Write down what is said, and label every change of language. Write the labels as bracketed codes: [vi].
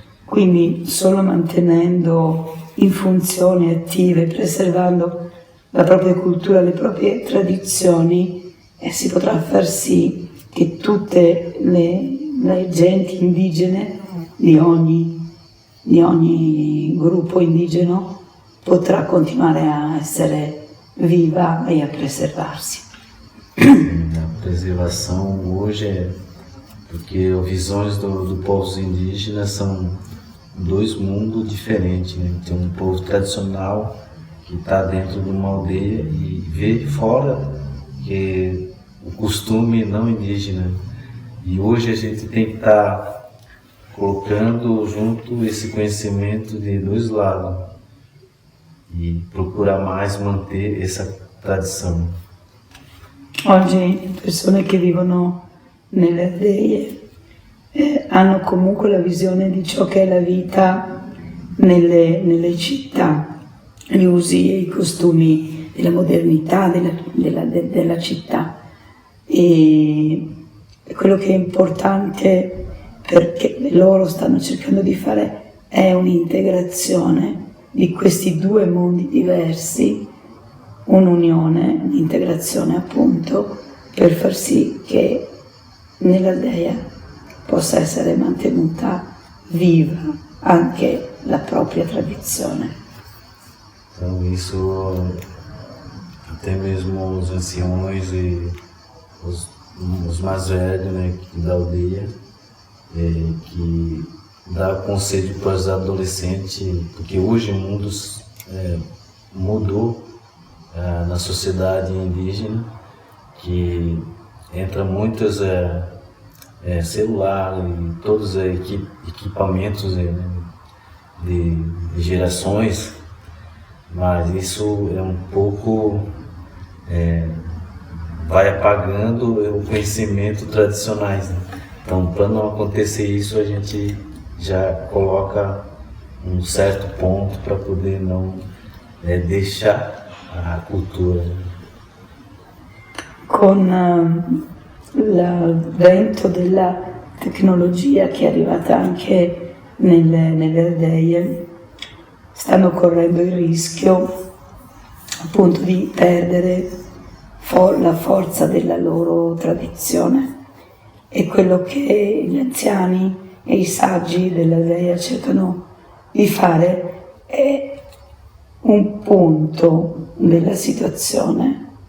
[it] Quindi solo mantenendo in funzione attive, preservando la propria cultura, le proprie tradizioni, si potrà far sì che tutte le genti indigene di ogni gruppo indigeno potrà continuare a essere viva e a preservarsi. [pt] A preservação hoje porque as visões do povos indígenas são dois mundos diferentes, né? Tem um povo tradicional que está dentro de uma aldeia e vê fora que o costume não indígena. E hoje a gente tem que estar colocando junto esse conhecimento de dois lados e procurar mais manter essa tradição. [it] Oggi le persone che vivono nelle aldee hanno comunque la visione di ciò che è la vita nelle città, gli usi e i costumi della modernità della città. E quello che è importante, perché loro stanno cercando di fare, è un'integrazione di questi due mondi diversi, un'unione, un'integrazione appunto, per far sì che nell'aldea possa essere mantenuta viva anche la propria tradizione. [pt] Então isso, até mesmo os anciões e os mais velhos, né, da aldeia, que dá conselho para os adolescentes, porque hoje o mundo mudou na sociedade indígena, que entra muitos celulares e todos os equipamentos de gerações, mas isso é um pouco vai apagando o conhecimento tradicionais, né? Então, para não acontecer isso, a gente já coloca um certo ponto para poder não deixar a cultura. [it] Con l'avvento della tecnologia che è arrivata anche nelle aldee, stanno correndo il rischio appunto di perdere la forza della loro tradizione, e quello che gli anziani e i saggi dell'aldea cercano di fare è un punto della situazione